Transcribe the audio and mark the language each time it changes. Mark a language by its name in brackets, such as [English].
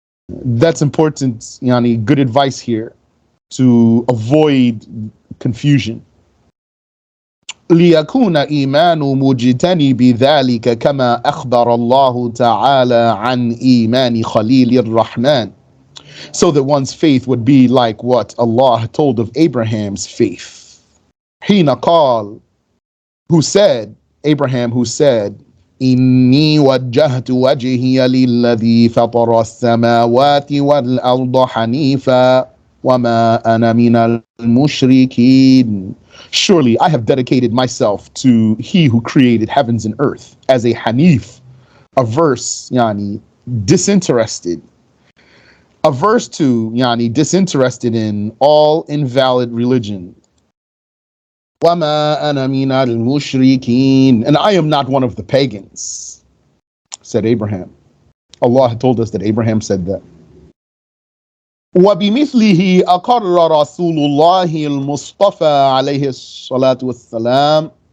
[English] That's important, good advice here, to avoid confusion. [Arabic] ليكون إيمان مجتنب ذلك كما أخبر الله تعالى عن إيمان خليل الرحمن, [English] so that one's faith would be like what Allah told of Abraham's faith. [Arabic] حين قال, [English] Abraham who said, [Arabic] إني وجهت وجهي للذي فطر السماوات والأرض حنيفا وما أنا من المشركين. [English] Surely I have dedicated myself to he who created heavens and earth as a hanif, averse, disinterested, averse to, disinterested in all invalid religion. [Arabic] وَمَا أَنَا مِنَ الْمُشْرِكِينَ, [English] and I am not one of the pagans, said Abraham. Allah told us that Abraham said that. [Arabic] وبمثله أقر رسول الله المصطفى عليه الصلاة والسلام.